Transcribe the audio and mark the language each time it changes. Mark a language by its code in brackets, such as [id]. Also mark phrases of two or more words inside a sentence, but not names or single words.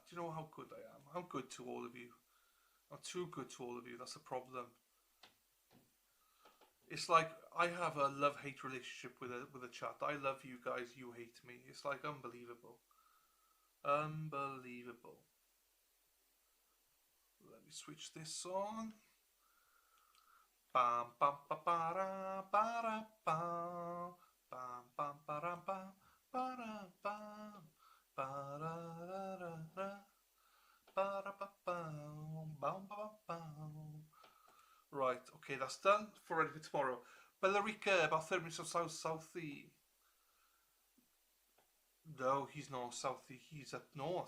[en] Do you know how good I am? I'm good to all of you. I'm too good to all of you. That's a problem. It's like I have a love-hate relationship with a chat. I love you guys. You hate me. It's like unbelievable. Unbelievable. Let me switch this on. Bam bam ba ba ra ba ra bam bam bam ba ra bam ba ra bam. Right, okay, that's done for ready for tomorrow. Bellarica, about 30 minutes of southie. No, he's not southie, he's up north.